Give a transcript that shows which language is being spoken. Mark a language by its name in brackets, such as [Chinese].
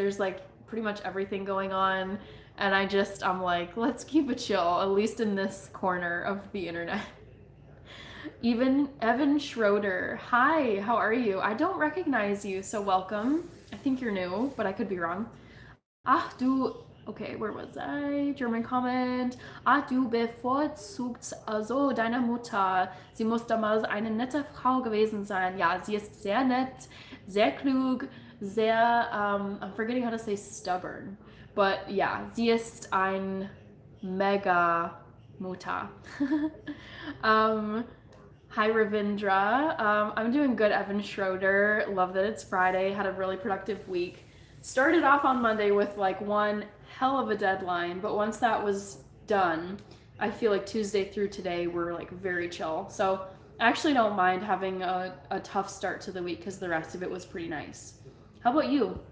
[English] There's like pretty much everything going on. And I'm like, let's keep it chill, at least in this corner of the internet. Even Evan Schroeder. Hi, how are you? I don't recognize you, so welcome. I think you're new, but I could be wrong. [German] Ach du, [English] okay, where was I? German comment. [German] Ach du bevorzugt also deine Mutter. Sie muss damals eine nette Frau gewesen sein. Ja, sie ist sehr nett, sehr klug, sehr, [English] I'm forgetting how to say stubborn. But yeah, [German] sie ist ein mega Mutter. [English] Hi Ravindra. I'm doing good, Evan Schroeder. Love that it's Friday. Had a really productive week. Started off on Monday with like one hell of a deadline, but once that was done, I feel like Tuesday through today were like very chill. So I actually don't mind having a tough start to the week because the rest of it was pretty nice. How about you?